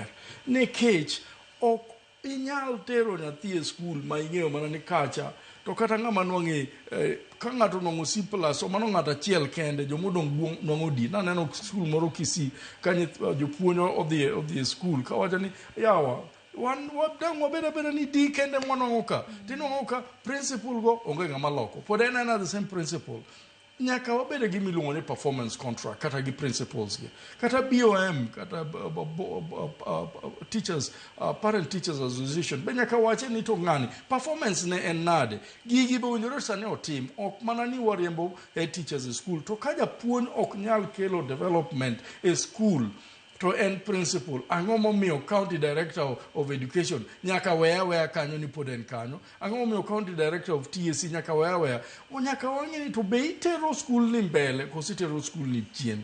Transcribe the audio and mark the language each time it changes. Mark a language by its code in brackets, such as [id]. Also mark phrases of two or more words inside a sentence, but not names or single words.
[luo] Nikech ok inyal tero nyathi e skul ma ing'eyo mana ni kacha to kata ng'ama nwang'e ka ng'ato nwang'o C+ o mano ng'ato achiel kende, jomodong' nwang'o D. Naneno skul moro Kisii ka jopuonj odhi e skul ka wacho ni yawa wadang' wabed abeda ni D kende mwanwang'o ka. Tinwang'o ka principal go onge ng'ama loko. Pod en [en] the same principal. [luo] Nyaka wabede gi miluongo ni [en] performance contract [luo] kata gi principals gi. Kata BOM, kata teachers, [en] parent teachers association. [luo] Be nyaka wache ni to ng'ani performance ne en nade. Gigi be owinjore sani otim. Ok mana ni wariembo teachers e school. To ka japuonj ok nyal kelo development e school to en principal, ang'o momiyo [en] county director of education [luo] nyaka weya kanyo ni pod en kanyo, ang'o momiyo [en] county director of TSC [luo] nyaka weya nyaka wang'e ni to be itero skul ni mbele koso itero skul ni chien.